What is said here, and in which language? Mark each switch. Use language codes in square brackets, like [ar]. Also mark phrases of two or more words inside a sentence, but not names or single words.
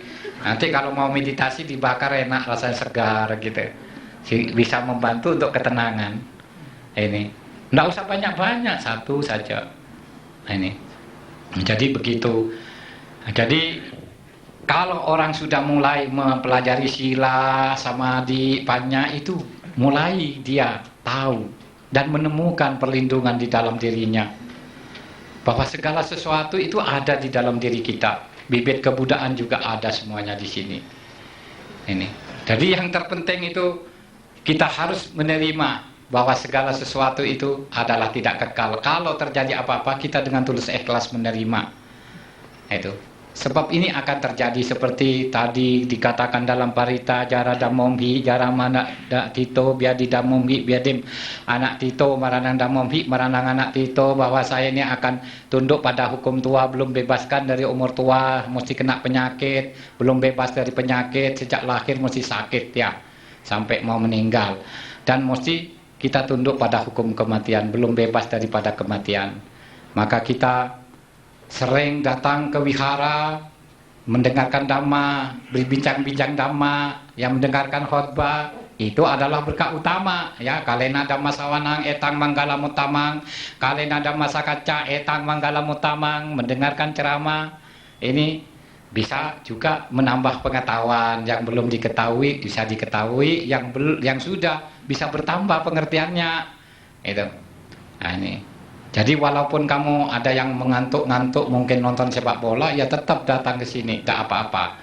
[id] Nanti kalau mau meditasi dibakar enak, rasanya segar gitu. Bisa membantu untuk ketenangan. Ini. Nggak usah banyak-banyak, 1 saja. Ini. Jadi begitu. Jadi kalau orang sudah mulai mempelajari [pi] sila, samadhi, panya [id] itu mulai dia tahu dan menemukan perlindungan di dalam dirinya. Bahwa segala sesuatu itu ada di dalam diri kita. Bibit kebudayaan juga ada semuanya di sini. Ini. Jadi yang terpenting itu kita harus menerima bahwa segala sesuatu itu adalah tidak kekal. Kalau terjadi apa-apa, kita dengan tulus ikhlas menerima. Itu. Sebab ini akan terjadi seperti tadi dikatakan dalam parita [pi] jara damomhi jara mana dak tito biadi damomhi biadim anak tito maranang damomhi maranang anak tito, [id] bahwa saya ini akan tunduk pada hukum tua, belum bebaskan dari umur tua mesti kena penyakit, belum bebas dari penyakit, sejak lahir mesti sakit ya sampai mau meninggal, dan mesti kita tunduk pada hukum kematian, belum bebas daripada kematian. Maka kita sering datang ke wihara, mendengarkan dhamma, berbincang-bincang dhamma, yang mendengarkan khotbah, itu adalah berkah utama ya. [pi] Kalena dhamma sawanang etang manggala mutamang, kalena dhamma sakaca etang manggala mutamang. [id] Mendengarkan ceramah ini bisa juga menambah pengetahuan, yang belum diketahui bisa diketahui, yang sudah bisa bertambah pengertiannya. Itu. Nah, ini. Jadi walaupun kamu ada yang mengantuk-ngantuk mungkin nonton sepak bola, ya tetap datang ke sini, tidak apa-apa.